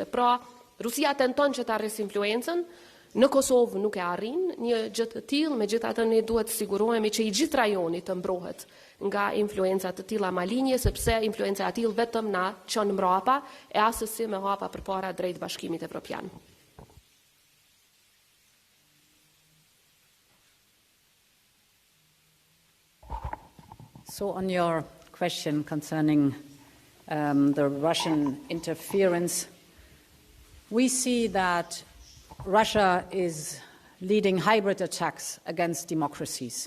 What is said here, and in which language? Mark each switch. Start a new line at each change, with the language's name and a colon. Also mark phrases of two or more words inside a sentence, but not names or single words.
Albanian: Pra, Rusia tenton që ta arrisë influencën, në Kosovë nuk e arrin një gjë të tillë, megjithatë ne duhet të sigurohemi që i gjithë rajoni të mbrohet nga influenca të tilla malinje, sepse influenca e tillë vetëm na çon mbrapa e asesi me hapa përpara drejt Bashkimit Evropian.
English: So on your question concerning the Russian interference, we see that Russia is leading hybrid attacks against democracies.